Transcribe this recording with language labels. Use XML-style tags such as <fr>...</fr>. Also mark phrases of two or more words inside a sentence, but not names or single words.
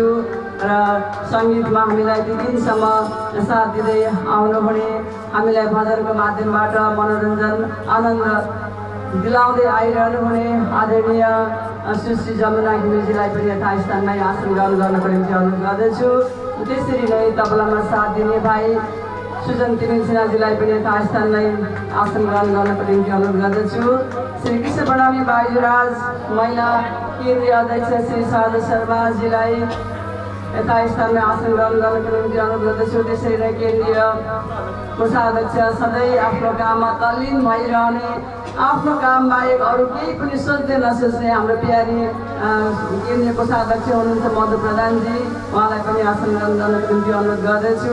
<ne>र सङ्गीतमा हामीलाई 2 दिनसम्म साथ दिँदै आउनुहुने हामीलाई भजनको माध्यमबाट मनोरञ्जन आनन्द दिलाउँदै आइरहनु हुने आदरणीय सुश्री जमुना घिमिरेजीलाई पनि यथा स्थानमा आसन ग्रहण गर्नको निम्ति अनुरोध गर्दछु। त्यसरी नै तबलामा साथ दिने भाइ सुजन तिमिल सिन्हाजीलाई पनि यथा स्थानमा आसन ग्रहण गर्नको निम्ति अनुरोध गर्दछु। श्री कृष्ण प्रणामी बाजुराज महिला केन्द्रीय अध्यक्ष श्री शारदा शर्माजीलाई यथा स्थानमा आसन ग्रहण गर्नको निम्ति अनुरोध गर्दछु। त्यसरी नै केन्द्रीय कोषाध्यक्ष सधैँ आफ्नो काममा तल्लीन भइरहने आफ्नो काम बाहेक अरू केही पनि सोच्दै नसोच्ने हाम्रो प्यारी केन्द्रीय कोषाध्यक्ष हुनुहुन्छ मधु प्रधानजी, उहाँलाई पनि आसन ग्रहण गर्नको निम्ति अनुरोध गर्दछु।</ne>